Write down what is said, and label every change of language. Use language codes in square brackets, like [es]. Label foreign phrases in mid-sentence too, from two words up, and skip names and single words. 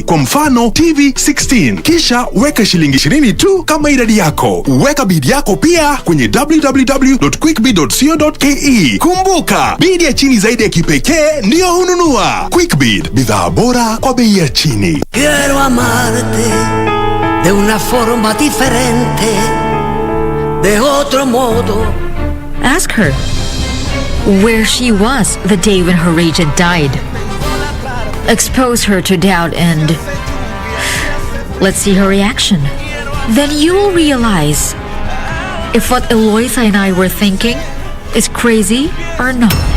[sw] Kwa mfano TV 16, kisha weka shilingi 20 tu kama idadi yako. Weka bid yako pia kwenye www.quickbid.co.ke. Kumbuka, bid ya chini zaidi ya kipekee ndio hununua. QuickBid, bidhaa bora kwa bei ya chini. [es] Quiero amarte de una forma diferente, de otro modo. [en] Ask her where she was the day when her agent died. Expose her to doubt and let's see her reaction. Then you'll realize if what Eloisa and I were thinking is crazy or not.